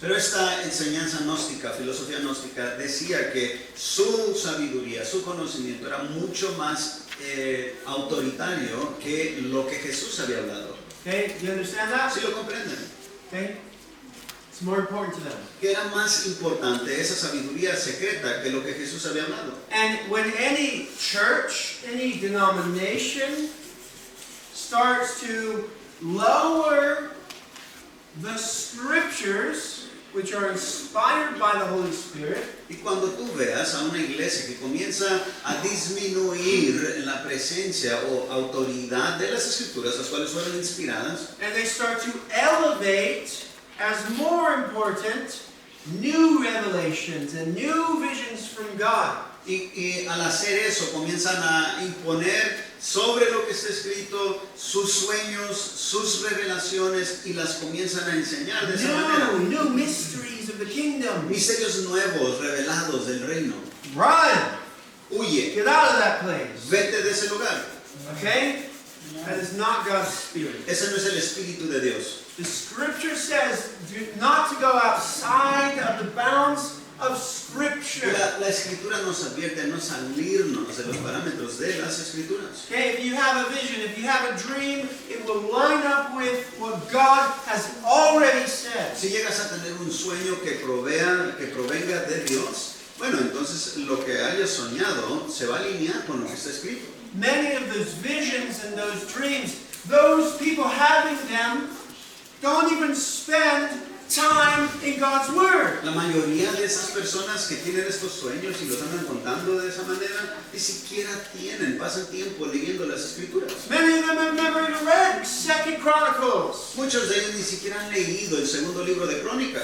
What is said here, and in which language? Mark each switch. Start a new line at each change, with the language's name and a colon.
Spanish: Pero esta enseñanza gnóstica, filosofía gnóstica, decía que su sabiduría, su conocimiento era mucho más autoritario que lo que Jesús había hablado.
English: Okay? Do you understand that?
Spanish: ¿Sí lo comprenden?
English: Okay? It's more important to them.
Spanish: Que era más importante esa sabiduría secreta que lo que Jesús había hablado.
English: And when any church, any denomination starts to lower the scriptures, which are inspired by the Holy Spirit,
Spanish: Y cuando tú veas a una iglesia que comienza a disminuir la presencia o autoridad de las escrituras, las cuales fueron inspiradas,
English: and they start to elevate as more important new revelations and new visions from God.
Spanish: y al hacer eso comienzan a imponer sobre lo que está escrito sus sueños, sus revelaciones y las comienzan a enseñar de esa manera.
English: New mysteries of the kingdom.
Spanish: Misterios nuevos revelados del reino.
English: Run!
Spanish: Huye,
English: Get out of that place.
Spanish: vete de ese lugar.
English: Okay? That is not God's Spirit.
Spanish: Ese no es el espíritu de Dios.
English: The scripture says not to go outside of the bounds of scripture.
Spanish: La escritura nos advierte a no salirnos de los parámetros de las escrituras.
English: Okay, if you have a vision, if you have a dream, it will line up with what God has already said.
Spanish: Si llegas a tener un sueño que provenga de Dios, bueno, entonces lo que hayas soñado se va a alinear con lo que está escrito.
English: Many of those visions and those dreams, those people having them don't even spend time in God's Word.
Spanish: La mayoría de esas personas que tienen estos sueños y los andan contando de esa manera, ni siquiera pasan tiempo leyendo las escrituras.
English: Many of them have never even read 2 Chronicles,
Spanish: Muchos de ellos ni siquiera han leído el segundo libro de Crónicas,